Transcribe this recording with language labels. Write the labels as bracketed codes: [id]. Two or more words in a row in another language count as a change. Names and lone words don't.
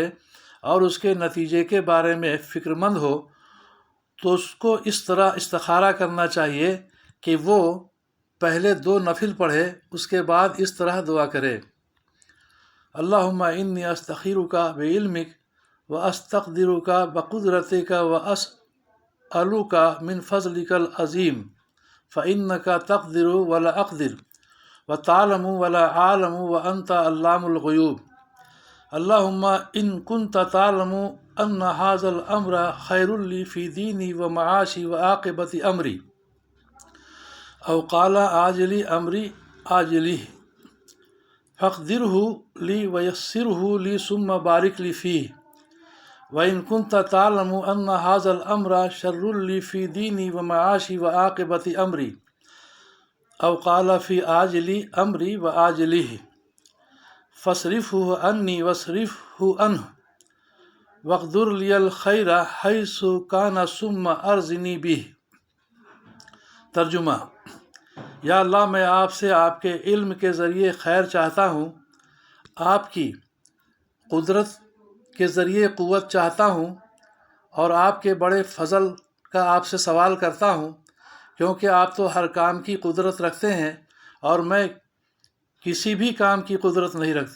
[ur] اور اس کے نتیجے کے بارے میں فکرمند ہو تو اس کو اس طرح استخارہ کرنا چاہیے کہ وہ پہلے 2 نفل پڑھے، اس کے بعد اس طرح دعا کرے, [ar] اللهم إني أستخيرك بعلمك وأستقدرك بقدرتك وأسألك من فضلك العظيم فإنك تقدر ولا أقدر وتعلم ولا أعلم وأنت علام الغيوب. اللهم إن كنت تعلم أن هذا الأمر خير لي في ديني ومعاشي وعاقبة أمري أو قال عاجل أمري وآجله فاقدره لي ويسره لي ثم بارك لي فيه وإن كنت تعلم أن هذا الأمر شر لي في ديني ومعاشي وعاقبة أمري أو قال في عاجل أمري وآجله فاصرفه عني واصرفني عنه واقدر لي الخير حيث كان ثم أرضني به. [ur] ترجمہ، یا اللہ، میں آپ سے آپ کے علم کے ذریعے خیر چاہتا ہوں، آپ کی قدرت کے ذریعے قوت چاہتا ہوں اور آپ کے بڑے فضل کا آپ سے سوال کرتا ہوں، کیونکہ آپ تو ہر کام کی قدرت رکھتے ہیں اور میں کسی بھی کام کی قدرت نہیں رکھتا.